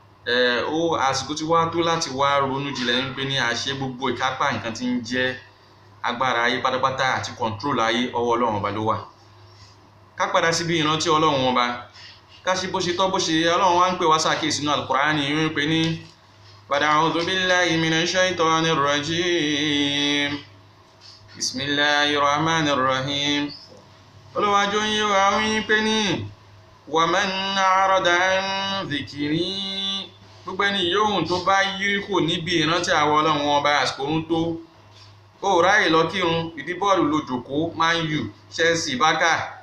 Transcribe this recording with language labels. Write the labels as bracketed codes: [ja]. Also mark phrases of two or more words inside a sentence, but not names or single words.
[yo] Àsìkò ti wá tó láti wá ronú jinlẹ̀ pé ní àṣẹ gbogbo ìkápá nǹkan tí ń jẹ́ agbára ayé pátápátá àti control ayé ọwọ́ Ọlọ́run ọba ló wà. Ká padà síbi ìrántí Ọlọ́run ọba, ká ṣe bó ṣe tọ́ bó ṣe yẹ. Ọlọ́run wá ń pè wá ṣàkíyèsí nínú Al-Qur'ani ń pè ní [ar] أعوذ بالله من الشيطان الرجيم، بسم الله الرحمن الرحيم. [yo] Olúwàjò ń yé wa ń pè ní [ar] ومن أعرض عن ذكري, [yo] gbogbo ẹni yóò tó bá yírí kò níbi ìrántí àwọn Ọlọ́run ọba àsìkò ń tó. Ó ráyè lọ kírun, ìdí bọ́ọ̀lù ló jókòó, Man U, Chelsea, Barca.